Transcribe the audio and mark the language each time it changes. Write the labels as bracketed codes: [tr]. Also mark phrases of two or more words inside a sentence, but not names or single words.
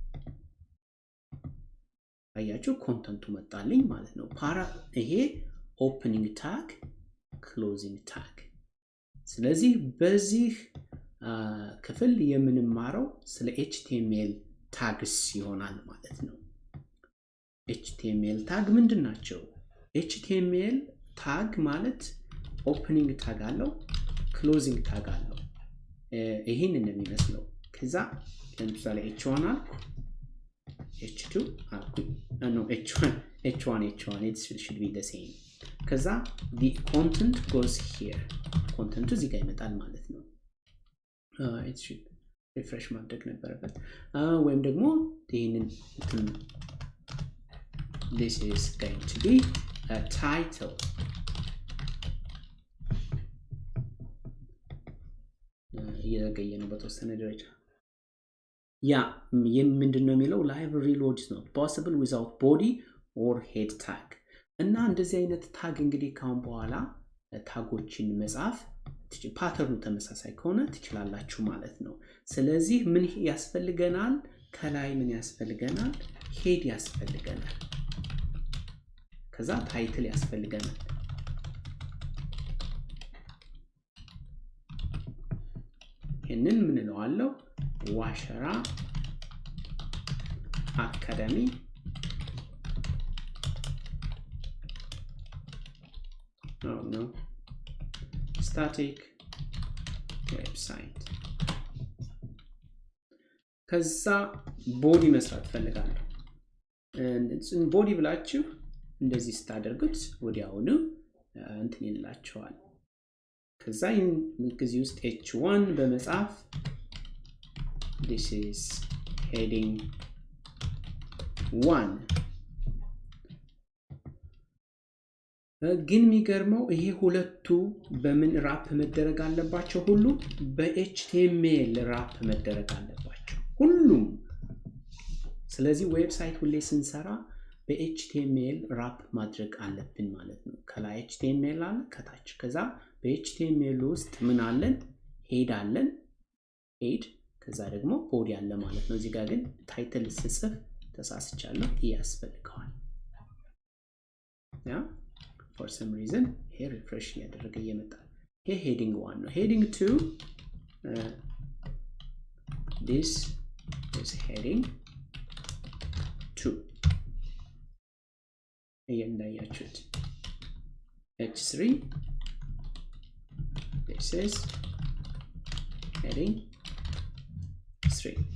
[am] አያችሁ ኮንተንቱ መጣልኝ ማለት ነው። ይሄ [en] opening tag፣ closing tag። [am] ስለዚህ በዚህ ክፍል የምንማረው ስለ [en] HTML tags [am] ይሆናል ማለት ነው። [en] HTML tag [am] ምንድናቸው? [en] HTML tag [am] ማለት [en] opening tag [am] አለው፣ [en] closing tag [am] አለው። ይሄንን ነው የሚመስለው። ከዛ ለምሳሌ h1 አልኩ፣ h2 አልኩ፣ [en] no h1 it should be the same። [am] ከዛ [en] the content goes here፣ [am] ኮንተንቱ እዚህ ጋር ይመጣል ማለት ነው። [en] it should refresh [am] ማድረግ ነበረበት። ወይም ደግሞ ይሄንን [en] this is going to be a title። [am] እየዘገየ ነው በተወሰነ ደረጃ። ያ ምንድነው የሚለው [en] library reloads not possible without body or head tag። [am] እና እንደዚህ አይነት ታግ እንግዲህ ካሁን በኋላ ታጎችን መጻፍ ፓተርኑ ተመሳሳይ ከሆነ ትችላላችሁ ማለት ነው። ስለዚህ ምን ያስፈልገናል? ከላይ ምን ያስፈልገናል? ሄድ ያስፈልገናል። ከዛ ታይትል ያስፈልገናል። ይሄንን ምን እንለዋለሁ? ዋሸራ አካዳሚ [en] no static website። [am] ከዛ ቦዲ መስራት ፈልጋለሁ። ቦዲ ብላችሁ እንደዚህ ስታደርጉት ወዲያውኑ እንትን ይላችኋል። ከዛ ጊዜ ውስጥ h1 በመጻፍ [en] this is heading [am] 1። ግን የሚገርመው ይሄ ሁለቱ በምን ራፕ መደረግ አለባቸው? ሁሉ በኤችቲኤምኤል ራፕ መደረግ አለባቸው ሁሉም። ስለዚህ ዌብሳይት ሁሌ ስንሰራ በኤችቲኤምኤል ራፕ ማድረግ አለብን ማለት ነው። ከላይ ኤችቲኤምኤል አለ ከታች። ከዛ በኤችቲኤምኤል ውስጥ ምን አለን? ሄድ አለን፣ ሄድ። ከዛ ደግሞ ቦዲ አለ ማለት ነው። እዚህ ጋር ግን ታይትል ስጽፍ ተሳስቻለሁ፣ ያስፈልገዋል። ያ [en] for some reason here refresh [am] ያደረገ ይመጣል። ይሄ heading 1 ነው። [en] heading 2 this is heading 2 እንዳያችሁት። h3 this is heading 3